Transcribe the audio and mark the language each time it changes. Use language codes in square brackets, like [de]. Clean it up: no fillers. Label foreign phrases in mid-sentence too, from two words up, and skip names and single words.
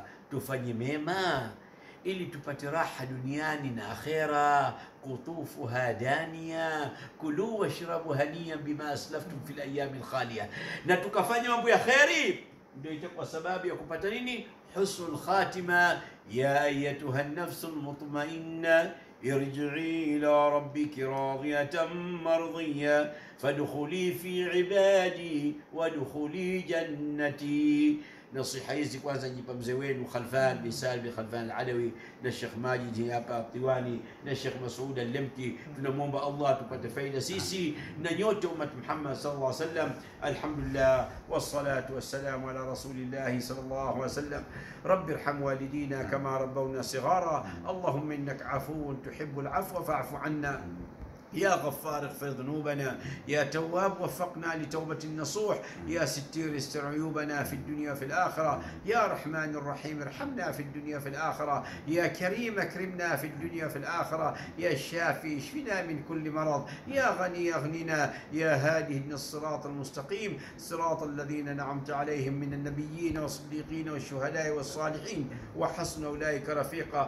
[sw] Tufanye mema ili tupate raha duniani na akhera. [ar] قطوفها دانية كلوا واشربوا هنيئا بما أسلفتم في الأيام الخالية. [sw] Na tukafanya mambo ya kheri, ndio itakuwa sababu ya kupata nini? [ar] حسن الخاتمة. يا أيتها النفس المطمئنة ارجعي إلى ربك راضية مرضية فادخلي في عبادي وادخلي جنتي. [sw] Nasiha hizi kwanza njipa mzee wenu Khalfan bin Salim Khalfan al-Adawi na Sheikh Majid hapa Tiwani na Sheikh Mas'ud al-Lemki. Tunamwomba Allah tupate faida sisi na nyote ummat Muhammad [ar] صلى الله عليه وسلم. الحمد لله والصلاة والسلام على رسول الله صلى الله عليه وسلم. رب ارحم والدينا كما ربونا صغارا. اللهم إنك عفو تحب العفو فاعف عنا. يا غفار اغفر ذنوبنا، يا تواب وفقنا لتوبة النصوح، يا ستير استر عيوبنا في الدنيا وفي الآخرة، يا رحمن الرحيم ارحمنا في الدنيا وفي الآخرة، يا كريم اكرمنا في الدنيا وفي الآخرة، يا شافي اشفنا من كل مرض، يا غني اغننا، يا هادي اهدنا الصراط المستقيم، صراط الذين أنعمت عليهم من النبيين والصديقين والشهداء والصالحين وحسن أولئك رفيقا.